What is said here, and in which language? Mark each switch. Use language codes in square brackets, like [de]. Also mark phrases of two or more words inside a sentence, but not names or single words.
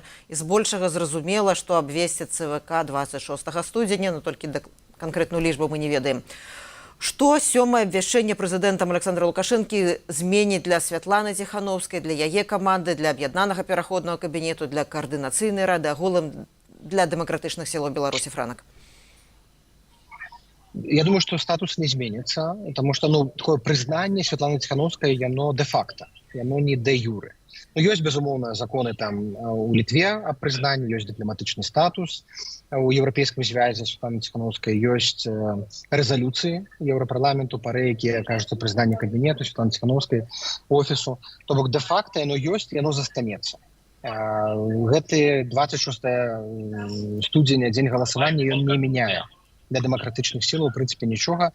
[be] І збольшага зразумела, што абвесціць ЦВК 26 студзеня, но толькі канкрэтную лічбу мы не ведаем. Што сёмае абвяшчэнне прэзідэнтам Александра Лукашэнкі зменіць для Святланы Ціхановскай, для яе каманды, для аб'яднанага пераходнага кабінету, для каардынацыйнай рады, агулам для дэмакратычных сілаў Беларусі, Франак? [ru] Я думаю, что статус не изменится, потому что, ну, такое признание Светланы Тихановской, оно де-факто, оно не де-юре. [be] Ну, ёсць, безумоўна, законы там у Літве аб прызнанні, ёсць дыпламатычны статус у Еўрапейскім звязе Светланы Тихановскай, ёсць рэзалюцыі Еўрапарламенту, пары, якія кажуць о прызнанні кабінету Светланы Тихановскай, офісу. То бок, де-факто, оно ёсць, і оно застанецца. Гэты 26 студзеня, дзень галасавання, ён не мяняе для дэмакратычных сілаў, у прынцыпе, нічога.